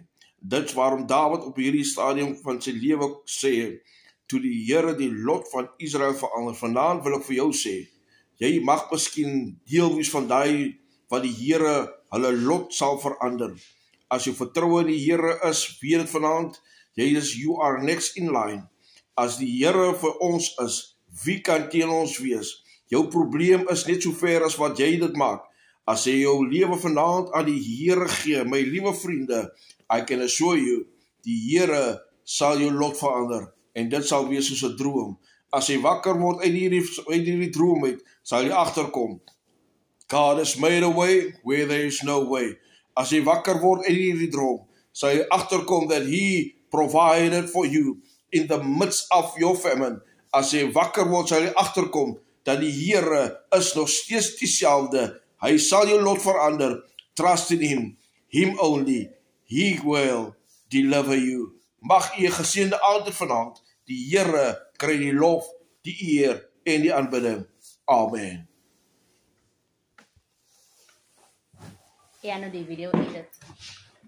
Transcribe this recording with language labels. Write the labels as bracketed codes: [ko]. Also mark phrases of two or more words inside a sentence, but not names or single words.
[af] Dit is waarom David op hierdie stadium van sy lewe sê, toe die Here die lot van Israel verander. Vandaan wil ek vir jou sê, jy mag miskien deel wees van daai wat die Here hulle lot sal verander. As jou vertroue in die Here is, weet dit vanaand, [en] you are next in line. [af] As die Here vir ons is, wie kan teen ons wees? Jou probleem is net so ver as wat jy dit maak. As jy jou lewe vanaand aan die Here gee, my liewe vriende, [en] I can assure you, [af] die Here sal jou lot verander. En dit sal wees soos 'n droom. As jy wakker word uit hierdie droom uit, sal jy agterkom. [en] God has made a way where there is no way. [af] As jy wakker word uit hierdie droom, sal jy agterkom [en] that He provided for you in the midst of your famine. [af] As jy wakker word, sal jy agterkom dat die Here is nog steeds dieselfde. Hy sal jou lot verander. [en] Trust in Him. Him only. He will deliver you. [af] Mag u 'n geseënde aand vanaand. Die Here kry die lof, die eer en die aanbidding. Amen. Ya no di video edit.